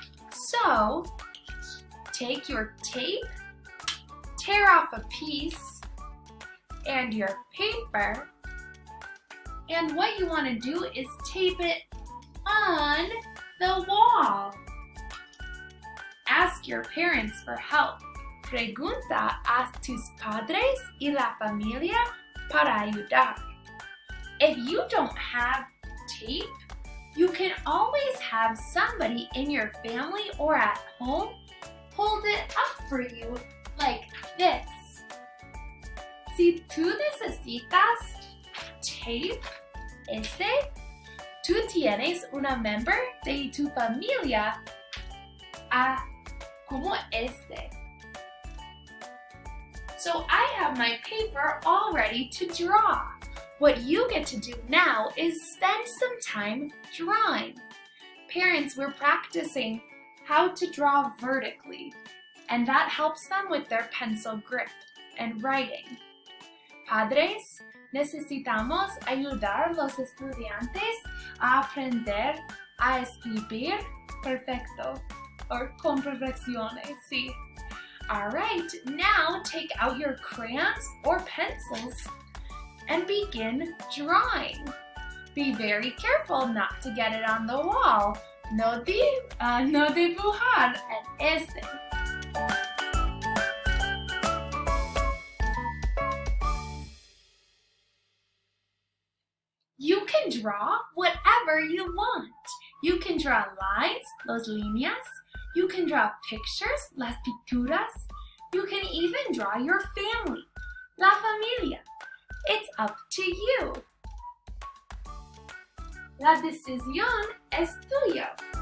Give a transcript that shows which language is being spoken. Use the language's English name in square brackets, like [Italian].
[English] So take your tape, tear off a piece, and your paper, and what you want to do is tape it on the wall. Ask your parents for help. [Spanish] Pregunta a tus padres y la familia para ayudar. [English] If you don't have tape, you can always have somebody in your family or at home hold it up for you like this. [Spanish] Si tú necesitas tape, tú tienes una member de tu familia como este. [English] So I have my paper all ready to draw. What you get to do now is spend some time drawing. Parents, we're practicing how to draw vertically, and that helps them with their pencil grip and writing. [Spanish] Padres, necesitamos ayudar a los estudiantes a aprender a escribir perfecto, or con perfecciones, sí. [English] All right, now take out your crayons or pencils and begin drawing. Be very careful not to get it on the wall. [Spanish] No dibujar en este. [English] You can draw whatever you want. You can draw lines, [Spanish] los líneas. [English] You can draw pictures, [Spanish] las pinturas. [English] You can even draw your family, [Spanish] la familia. [English] It's up to you. [Spanish] La decisión es tuya.